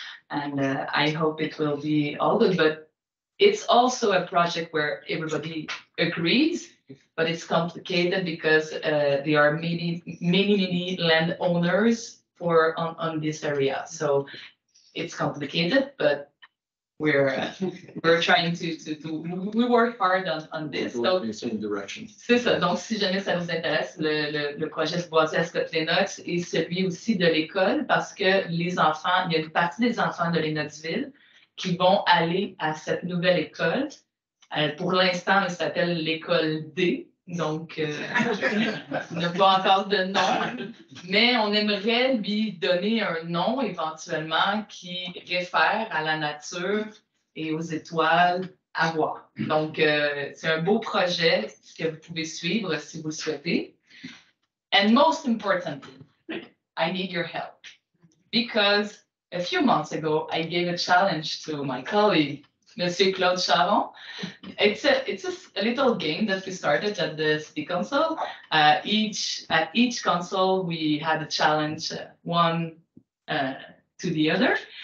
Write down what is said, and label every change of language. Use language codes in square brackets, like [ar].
[en] And I hope it will be all good, but it's also a project where everybody agrees, but it's complicated because there are many landowners on this area. So it's complicated, but we're trying we work hard on this. [fr] So, c'est ça. Donc, si jamais ça vous intéresse, le projet se basé à Scott Lennox est celui aussi de l'école parce que les enfants, il y a une partie des enfants de Lennoxville qui vont aller à cette nouvelle école. Pour l'instant, elle s'appelle l'école D. Donc, on n'a pas encore de nom, mais on aimerait lui donner un nom éventuellement qui réfère à la nature et aux étoiles à voir. Donc, c'est un beau projet que vous pouvez suivre si vous le souhaitez. [en] And most importantly, I need your help because a few months ago, I gave a challenge to my colleague, Monsieur Claude Charon. It's a little game that we started at the City Council. At each council, we had a challenge, one to the other.